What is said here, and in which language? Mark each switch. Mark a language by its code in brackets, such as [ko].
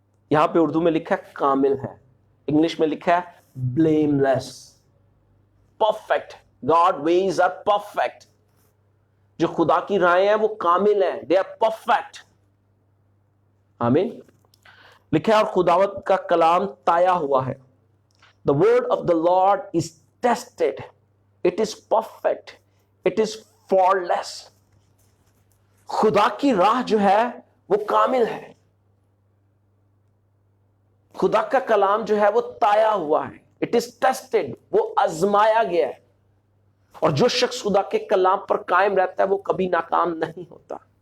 [ur] یہاں پہ اردو میں لکھا ہے کامل ہے, انگلش میں لکھا ہے بلیملیس, perfect. [en] God ways are perfect. [ur] جو خدا کی رائے ہیں وہ کامل ہیں, [en] They are perfect. [ur] آمین. لکھا ہے اور خداوت کا کلام تایا ہوا ہے. [en] The word of the Lord is tested. It is perfect. It is faultless. [ur] خدا کی راہ جو ہے وہ کامل ہے. خدا کا کلام جو ہے وہ تایا ہوا ہے. [en] It is tested. [ur] وہ آزمایا گیا ہے. اور جو شخص خدا کے کلام پر قائم رہتا ہے وہ کبھی ناکام نہیں ہوتا.